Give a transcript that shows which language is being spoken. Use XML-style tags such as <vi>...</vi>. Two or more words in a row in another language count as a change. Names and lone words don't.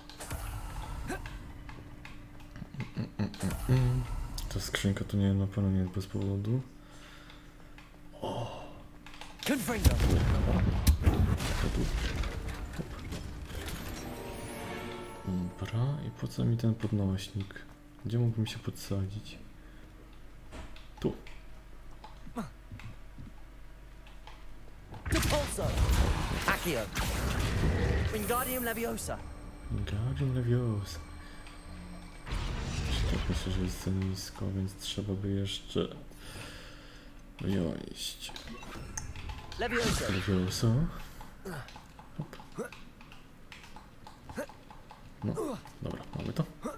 <pl>Ta skrzynka to nie, na pewno nie jest bez powodu. Confringo. To tu. Hop. Dobra, i po co mi ten podnośnik? Gdzie mógłbym się podsadzić? Tu. Repulso. Accio. Wingardium Leviosa. Wingardium Leviosa. Tak myślę, że jest za nisko, więc trzeba by jeszcze wyjąć Leviosa. Leviosa. Hop. No, dobra, mamy to.</pl>